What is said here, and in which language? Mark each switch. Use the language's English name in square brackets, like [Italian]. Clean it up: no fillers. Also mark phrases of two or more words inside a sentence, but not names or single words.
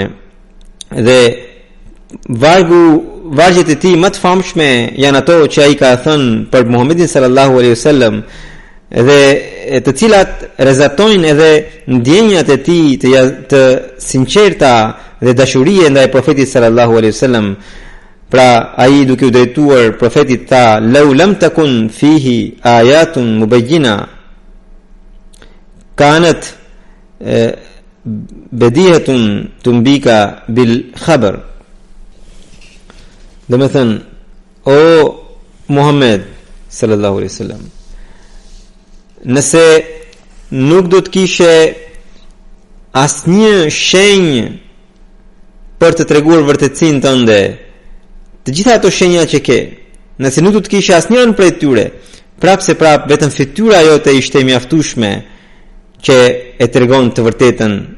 [Albanian] Dhe vargjet e tij më të famshme janë ato që ai ka thënë për Muhammedin [Arabic] صلى الله عليه وسلم, [Albanian] dhe të cilat rezatojnë edhe ndjenjat e tij të sinqerta dhe dashurie ndaj profetit [Arabic] صلى الله عليه وسلم. [Albanian] Pra ai duke u drejtuar profetit tha: [Arabic] "لو لم تكن فيه آيات مبينة كانت بديهته تنبئك بالخبر." [Albanian] Do të thënë, o Muhammed [Arabic] صلى الله عليه وسلم, [Albanian] nëse nuk do të kishe asnjë shenjë për të treguar vërtetësinë tënde, të gjitha ato shenja që ke, nëse nuk do të kishe asnjërin prej tyre, prapse vetëm fytyra jote ishte mjaftueshme që e tregon të vërtetën.